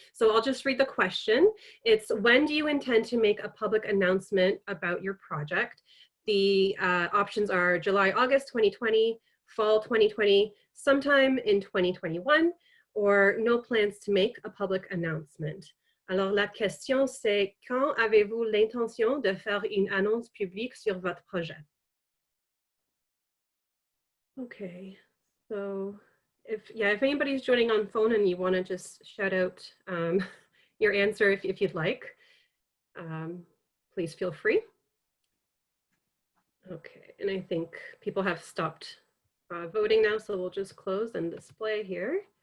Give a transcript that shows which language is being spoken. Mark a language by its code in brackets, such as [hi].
[en] So I'll just read the question. It's, when do you intend to make a public announcement about your project? The options are July, August 2020, fall 2020, sometime in 2021, or no plans to make a public announcement. [fr] Alors la question c'est, quand avez-vous l'intention de faire une annonce publique sur votre projet? [en] Okay, so if anybody's joining on phone and you want to just shout out your answer if you'd like, please feel free. Okay, and I think people have stopped voting now, so we'll just close and display here.